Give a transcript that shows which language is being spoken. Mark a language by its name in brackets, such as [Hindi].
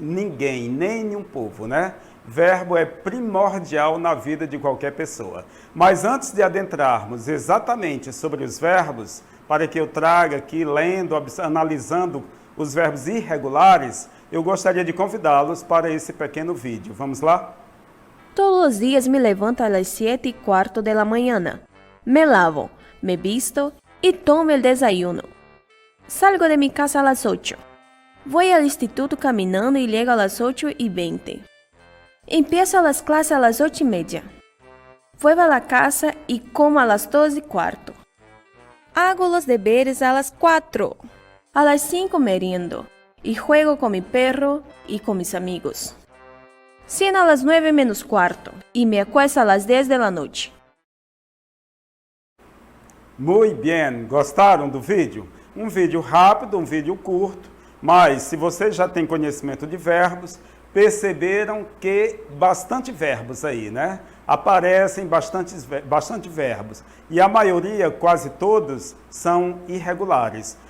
[Portuguese] Ninguém, nem nenhum povo, né? Verbo é primordial na vida de qualquer pessoa. Mas antes de adentrarmos exatamente sobre os verbos, para que eu traga aqui, lendo, analisando os verbos irregulares, eu gostaria de convidá-los para esse pequeno vídeo. Vamos lá? [Spanish] Todos los días me levanto a las 7:15 de la mañana. Me lavo, me visto y tomo el desayuno. Salgo de mi casa a las 8. Voy al instituto caminando y llego a las 8:20. Empiezo las clases a las 8:30. Vuelvo a la casa y como a las 2:15. Hago los deberes a las 4. A las 5 meriendo y juego con mi perro y con mis amigos. Ceno a las 9:15 y me acuesto a las 10 de la noche. [Portuguese] Muito bem, gostaram do vídeo? Um vídeo rápido, um vídeo curto, mas se você já tem conhecimento de verbos, perceberam que bastante verbos aí, né? Aparecem bastante verbos. E a maioria, quase todos, são irregulares.